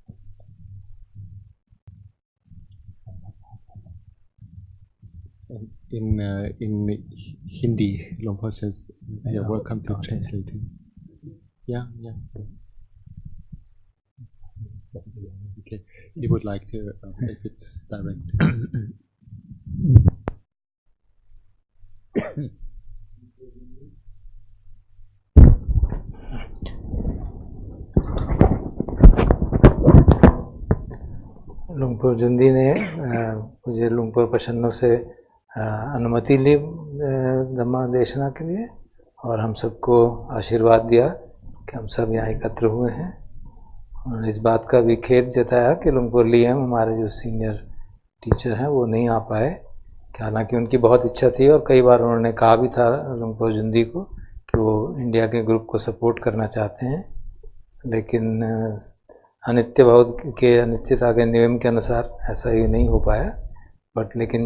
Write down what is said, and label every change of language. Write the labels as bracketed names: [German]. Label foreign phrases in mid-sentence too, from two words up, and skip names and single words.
[English] In Hindi, Luang Por says, "You're welcome to translate it." Yeah. Okay, he would like to, if it's direct. [Hindi] หลวงพ่อจุนดี ने मुझे लुंग पोर प्रसन्नो से अनुमति ली धम्मा देशना के लिए, और हम सबको आशीर्वाद दिया कि हम सब यहाँ एकत्र हुए हैं। और इस बात का भी खेद जताया कि लुंग पोर लियम हमारे जो [English] senior teacher [Hindi] हैं वो नहीं आ पाए, हालांकि उनकी बहुत इच्छा थी और कई बार उन्होंने कहा भी था लुंग पोर जुंदी को कि वो इंडिया के ग्रुप को सपोर्ट करना चाहते हैं, लेकिन अनित्य भाव के अनित्यता के नियम के अनुसार ऐसा ही नहीं हो पाया।